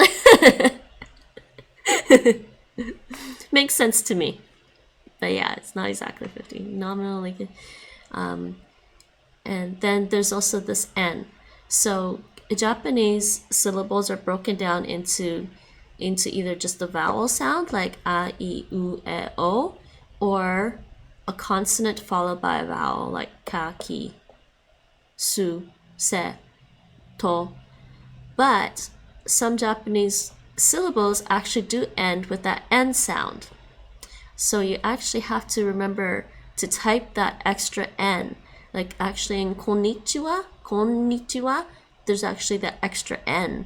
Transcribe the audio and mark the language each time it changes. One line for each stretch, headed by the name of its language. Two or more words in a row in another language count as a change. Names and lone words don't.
English: Makes sense to me. But yeah, it's not exactly 50. Nominal, like, and then there's also this N. So Japanese syllables are broken down into either just the vowel sound, like a, I, u, e, o, or a consonant followed by a vowel, like ka, ki, su, se, to. But some Japanese syllables actually do end with that N sound. So you actually have to remember to type that extra N. Like actually in konnichiwa, there's actually that extra N.